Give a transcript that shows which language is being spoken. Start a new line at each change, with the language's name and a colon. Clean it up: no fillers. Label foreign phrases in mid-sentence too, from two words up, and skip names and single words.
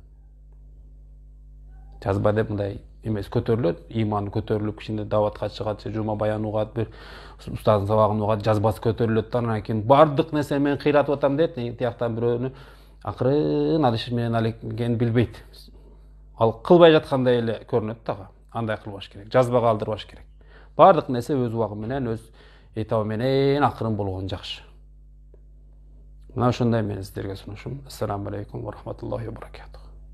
Kyrgyz: Жазба деп мындай эмес көтөрүлөт, иманы көтөрүлүп, кичине даватка чыгат, жума баян угат, бир устаздын сабагын угат, жазбасы көтөрүлөт да, анан кийин бардык нерсени мен кыйратып атам дейт, тияктан бирөөнү акырын адыш менен алек экенин билбейт. Ал кылбай жаткандай эле көрүнөт дагы. Андай кылбаш керек. Жазба калдырбаш керек. Бардык нерсе өз убагы менен, өз этабы менен акырын болгон жакшы. Мына ошондой мен сиздерге сунушум.
Arabic: السلام عليكم ورحمة الله وبركاته.